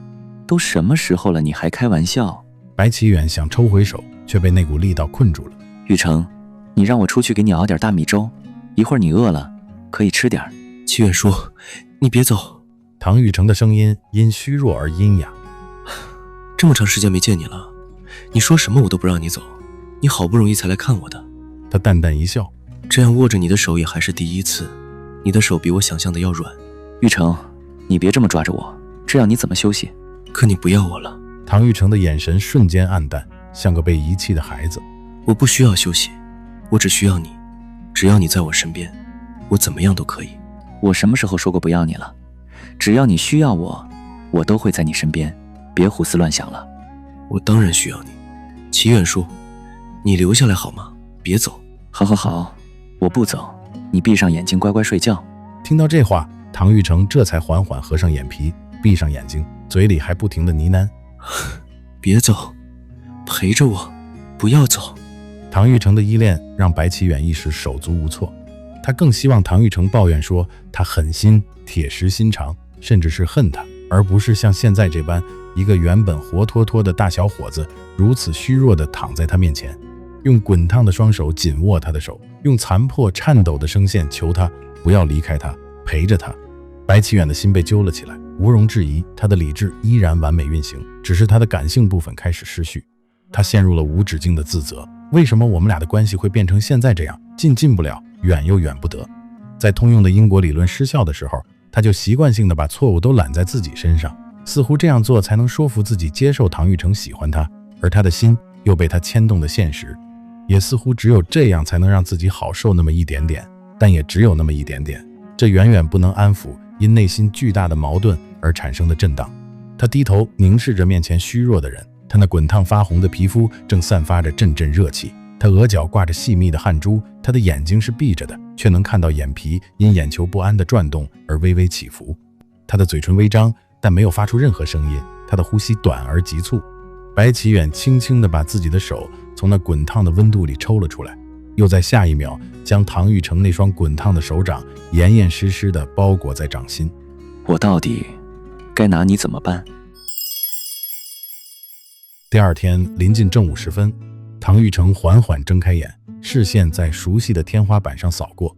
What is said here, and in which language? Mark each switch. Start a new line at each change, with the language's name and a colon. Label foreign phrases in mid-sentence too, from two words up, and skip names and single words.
Chinese: 都什麼時候了，你還開玩笑？白起遠想抽回手，卻被那股力道困住了。玉成，你讓我出去給你熬點大米粥，一會兒你餓了可以吃點。齐遠說，你別走。唐玉成的聲音因虛弱而陰啞。這麼長時間沒見你了，你說什麼我都不讓你走，你好不容易才來看我的。他淡淡一笑，這樣握着你的手也還是第一次，你的手比我想象的要軟。玉成，你別這麼抓着我，這樣你怎麼休息？可你不要我了。唐玉成的眼神瞬間黯淡，像個被遺棄的孩子。我不需要休息，我只需要你，只要你在我身邊，我怎麼樣都可以。我什麼時候說過不要你了？只要你需要我，我都會在你身邊，別胡思亂想了。我當然需要你。齊遠叔，你留下來好嗎？別走。好好好，我不走，你閉上眼睛乖乖睡覺。聽到這話，唐玉成這才緩緩合上眼皮，閉上眼睛，嘴裡還不停地呢喃： 別走，陪着我，不要走。唐玉成的依戀讓白起遠一時手足無措，他更希望唐玉成抱怨說他狠心、鐵石心腸，甚至是恨他，而不是像現在這般，一個原本活脫脫的大小伙子如此虛弱地躺在他面前，用滾燙的雙手緊握他的手，用殘破顫抖的聲線求他不要離開他，陪着他。白起遠的心被揪了起來，毋庸置疑，他的理智依然完美運行，只是他的感性部分開始失序。他陷入了無止境的自責，為什麼我們倆的關係會變成現在這樣，進不了，遠又遠不得。在通用的因果理論失效的時候，他就習慣性的把錯誤都攬在自己身上，似乎這樣做才能說服自己接受唐玉成喜歡他，而他的心又被他牽動的現實，也似乎只有這樣才能讓自己好受那麼一點點，但也只有那麼一點點，這遠遠不能安撫因內心巨大的矛盾而產生的震盪。他低頭凝視着面前虛弱的人，他那滾燙發紅的皮膚正散發着陣陣熱氣，他額角掛着細密的汗珠，他的眼睛是閉着的，卻能看到眼皮因眼球不安的轉動而微微起伏。他的嘴唇微張，但沒有發出任何聲音，他的呼吸短而急促。白起遠輕輕地把自己的手從那滾燙的溫度裡抽了出來，又在下一秒將唐玉成那雙滾燙的手掌严严實實地包裹在掌心。我到底該拿你怎麼辦？第二天臨近正午時分，唐玉成緩緩睜開眼，視線在熟悉的天花板上掃過。